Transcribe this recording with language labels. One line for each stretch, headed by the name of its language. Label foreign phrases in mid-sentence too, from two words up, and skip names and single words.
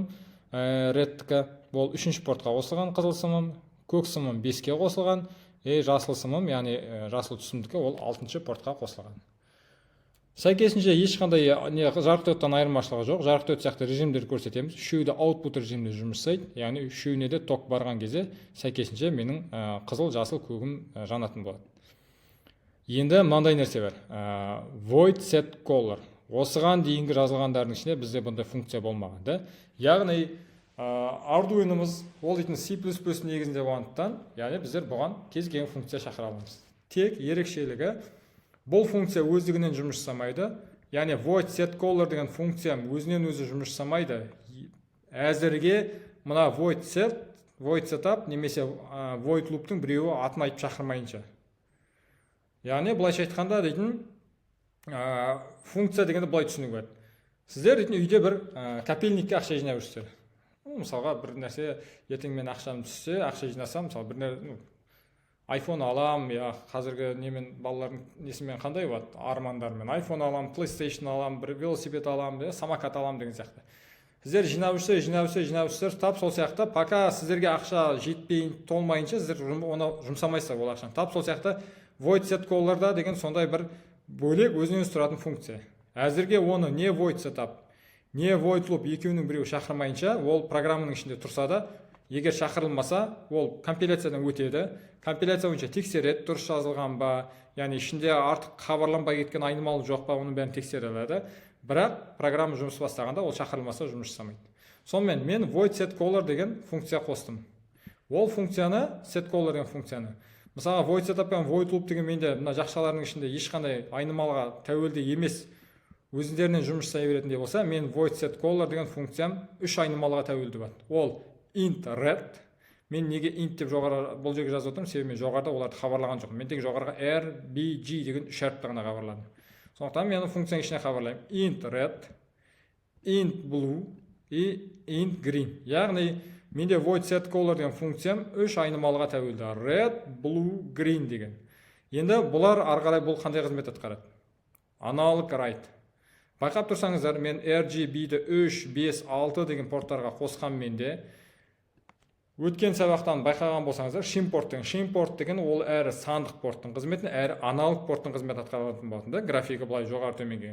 Kazakh: Red'кі ол 3-ші портқа қосылған қызыл сымым, көк сымым 5-ке қосылған, жасыл сымым, яғни жасыл түсімдікі ол 6-ші портқа қосылған. Сәйкесінше ешқандай жарық диодтан айырмашылығы жоқ. Жарық диод сияқты режимдерді көрсетеміз. Үшеуі де output режимде жұмыс жасайды, яғни үшеуіне де ток барған кезде сәйкесінше менің қызыл, жасыл, көгім жанатын болады. Енді мынандай нәрсе бар.
English: Void set color.
Kazakh: Осыған дейінгі жазылғандардың ішінде бізде бұндай функция болмаған. Яғни Arduino'мыз ол дейтін C++ негізінде болғандықтан, яғни біздер бұған кез келген функция шақыра аламыз. Тек ерекшелігі бұл функция өздігінен жұмыс жасамайды. Яғни
English: void set color
Kazakh: деген функция өзінен өзі жұмыс жасамайды. Әзірге мына
English: void setup
Kazakh: немесе
English: void loop'тың
Kazakh: біреуі атын айтып шақырмайынша. Яғни былайша айтқанда дейтін функция дегенде былай түсінуге болады. Сіздер дейтін үйде бір капельникке ақша жинап жүрсіздер. Мысалға бір нәрсе ертең мен ақшам түссе, ақша жинасам, мысалы бір iPhone алам, қазіргі немен балалардың несімен қандай болады? Армандармен iPhone алам, PlayStation алам, бір велосипед алам, самокат алам деген сияқты. Сіздер жинап жүрсіздер, тап сол сияқты, пока сіздерге ақша жетпей толмайынша, сіздер оны жұмсамайсыздар ол ақшаны. Тап сол сияқты
English: void set color'да
Kazakh: деген сондай бір бөлек өзінен тұратын функция. Әзірге оны не
English: void setup,
Kazakh: не
English: void loop
Kazakh: екеуінің біреуі шақырмайынша, ол программаның ішінде тұрса да, егер шақырылмаса, ол компиляциядан өтеді. Компиляция бойынша тексереді, дұрыс жазылған ба, яғни ішінде артық хабарланбай кеткен айнымалы жоқ па, оның бәрін тексереді. Бірақ программа жұмыс бастағанда ол шақырылмаса жұмыс жасамайды. Сонымен мен
English: void set color
Kazakh: деген функция қостым. Ол функцияны,
English: set color
Kazakh: деген функцияны. Мысалға
English: void setup
Kazakh: пен
English: void loop
Kazakh: деген менде мына жақшалардың ішінде ешқандай айнымалыға тәуелді емес өзіндерінен жұмыс жасай беретіндей болса, мен
English: void set color
Kazakh: деген функциям 3 айнымалыға тәуелді болады. Ол
English: int red.
Kazakh: Мен неге int деп жоғары бұл жерге жазып отырмын, себебі мен жоғарыда оларды хабарлаған жоқпын. Мен тек жоғарыға r, b, g деген 3 әріпті ғана хабарладым. Сондықтан мен функцияның ішіне хабарлаймын
English: int red, int blue
Kazakh: и
English: int green.
Kazakh: Яғни менде
English: void setColor
Kazakh: деген функциям 3 айнымалыға тәуелді.
English: Red, blue, green деген.
Kazakh: Енді бұлар ары қарай бұл қандай қызмет атқарады?
English: Analog write.
Kazakh: Байқап тұрсаңыздар, мен RGB-ді 3, 5, 6 деген порттарға қосқан менде өткен сабақтан байқаған болсаңыздар, shim-порт деген ол әрі сандық порттың қызметін, әрі аналог порттың қызметін атқаратын болатын да, графигі былай жоғары төменге.